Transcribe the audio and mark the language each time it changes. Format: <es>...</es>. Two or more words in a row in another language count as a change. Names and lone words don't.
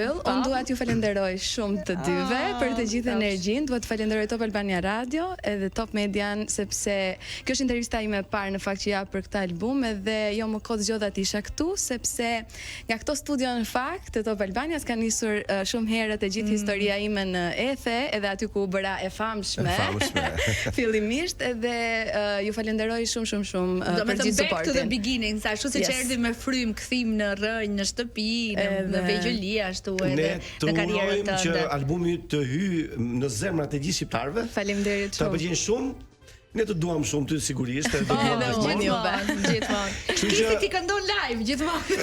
<sq>Unë dua t'ju falenderoj shumë të dyve për të gjithë energjinë, dua të falenderoj Top Albania Radio edhe Top Median sepse kjo është intervista ime e parë në fakt që jap për këtë album edhe jo më kot zgjodha të isha këtu sepse nga këto studio në fakt të Top Albanias ka nisur shumë herët e gjithë historia ime në Ethe, edhe aty ku u bëra e famshme. Fillimisht edhe ju falenderoj shumë për gjithë suportin.</sq> <en>Back to the beginning,</en> <sq>sa ashtu siç erdhi me Frym, kthim në rrënjë, në shtëpi, në vegjëli ashtu edhe në karrierën tënde. Që albumi të hyj në zemrat e gjithë shqiptarëve. Faleminderit shumë. Ta pëlqen shumë. Ne të duam shumë ty sigurisht, e do Gjithmonë. Kisi ti këndon live gjithmonë.</sq>